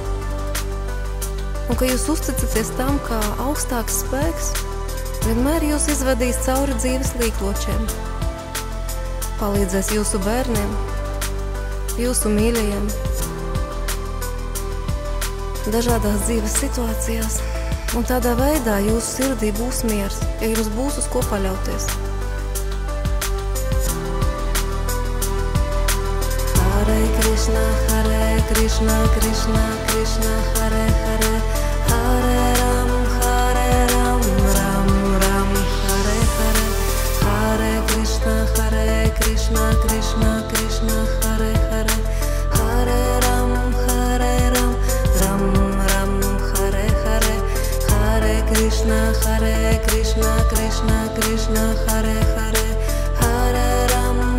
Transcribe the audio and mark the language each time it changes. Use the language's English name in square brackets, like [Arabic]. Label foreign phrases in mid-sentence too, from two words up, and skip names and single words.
[Latvian] un ka jūs uzticaties tam, kā augstāks spēks vienmēr jūs izvedīs cauri dzīves līkločiem, palīdzēs jūsu bērniem, jūsu mīļajiem, dažādās dzīves situācijās, un tādā veidā jūsu sirdī būs miers, ja jums būs uz ko paļauties. [Sanskrit] Hare Krishna, Krishna Krishna, Hare Hare, Hare Ram, Ram Ram, Hare Hare, Hare Krishna, Krishna Krishna, Hare Hare, Hare Ram, Ram Ram, Hare Hare, Hare Krishna, Krishna Krishna, Hare Hare, Hare Ram,